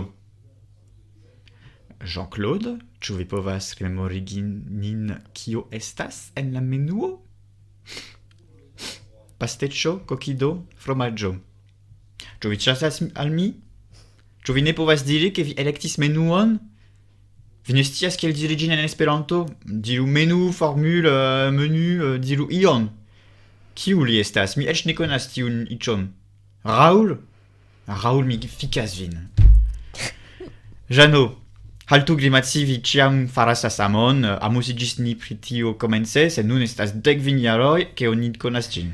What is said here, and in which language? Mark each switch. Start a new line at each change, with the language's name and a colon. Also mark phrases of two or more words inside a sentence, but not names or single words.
Esperanto: Jean-Claude, ĉu vi povas rememorigi nin kio estas en la menuo?
Italian: Pasticcio, kokido, fromaggio.
Esperanto: Ĉu vi ĉasas al mi? Ĉu vi ne povas diri ke vi elektis menuon? Vi ne scias kiel diri ĝin en Esperanto? Diru
French: menu, formule, menu,
Esperanto: diru ion. Kiu li estas? Mi eĉ ne konas tiun iĉon. Raoul? Raoul, mi fikas vin. Jano, haltu grimaci, vi ĉiam faras la samon. Amuziĝis ni pri tio komence, sed nun estas 10 jaroj, ke oni konas ĝin.